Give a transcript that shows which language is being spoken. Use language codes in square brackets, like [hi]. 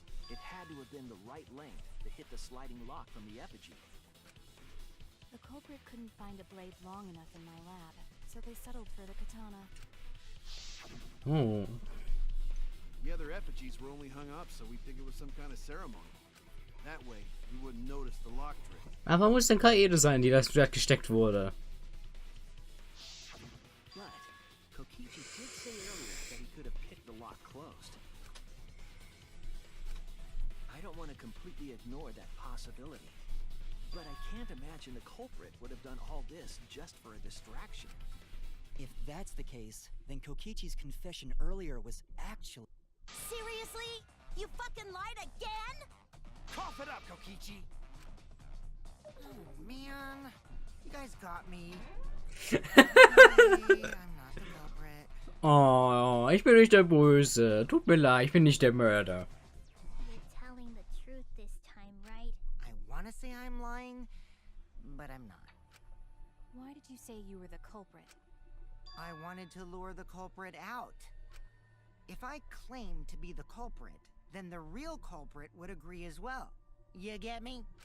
[en] It had to have been the right length to hit the sliding lock from the effigy. The culprit culprit couldn't find a blade long enough in my lab, so they settled for the katana. Oh. The other effigies were only hung up, so we think it was some kind of ceremony. That way, we wouldn't notice the lock trick. [de] Aber muss denn Kaede sein, die das dort gesteckt wurde? [en] But Kokichi did say earlier that he could have picked the lock closed. I don't want to completely ignore that possibility, but I can't imagine the culprit would have done all this just for a distraction. If that's the case, then Kokichi's confession earlier was actually... Seriously? You fucking lied again? Cough it up, Kokichi! Oh, man. You guys got me. I'm not the culprit. [de] Oh, ich bin nicht der Böse. Tut mir leid, ich bin nicht der Mörder. [en] You're telling the truth this time, right? I want to say I'm lying, but I'm not. Why did you say you were the culprit? I wanted to lure the culprit out. If I claimed to be the culprit, then the real culprit would agree as well. You get me?